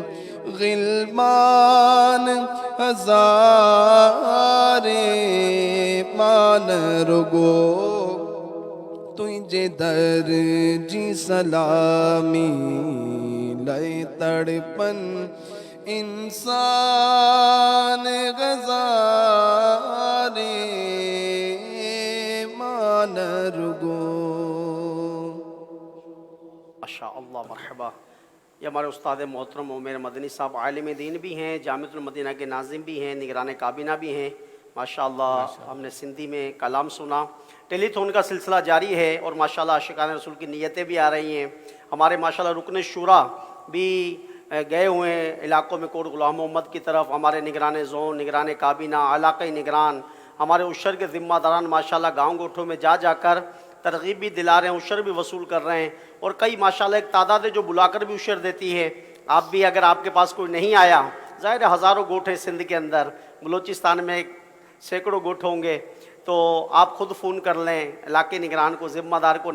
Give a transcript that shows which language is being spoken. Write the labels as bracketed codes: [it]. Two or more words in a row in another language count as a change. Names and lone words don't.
[sd] غلمان ہزار مان رگو تُہیں جے درجی سلامی لائے تڑپن انسان غزار مان رگو [hi] मरहबा। ये हमारे उस्ताद मोहतरम उमर मदनी साहब आलिम दीन भी हैं, जामिअतुल मदीना के नाज़िम भी हैं, निगरान काबीना भी हैं माशाअल्लाह। हमने सिंधी में कलाम सुना। टेलीथॉन का सिलसिला जारी है और माशाअल्लाह आशिकान रसूल की नीयतें भी आ रही हैं। हमारे माशाअल्लाह रुकन शूरा भी गए हुए हैं इलाकों में कोट गुलाम मोहम्मद की तरफ। हमारे निगरान ज़ोन, निगरान काबीना, इलाक़ाई निगरान, हमारे उशर के ज़िम्मेदारान माशाअल्लाह गाँव गोठों में जाकर तरगीब भी दिला रहे हैं, उशर भी वसूल कर रहे हैं। और कई माशाअल्लाह एक तादाद है जो बुलाकर भी उशर देती है। आप भी अगर आपके पास कोई नहीं आया, ज़ाहिर है हज़ारों गोठ है सिंध के अंदर, बलूचिस्तान में सैकड़ों गोठ होंगे, तो आप खुद फ़ोन कर लें इलाके निगरान को, ज़िम्मेदार को।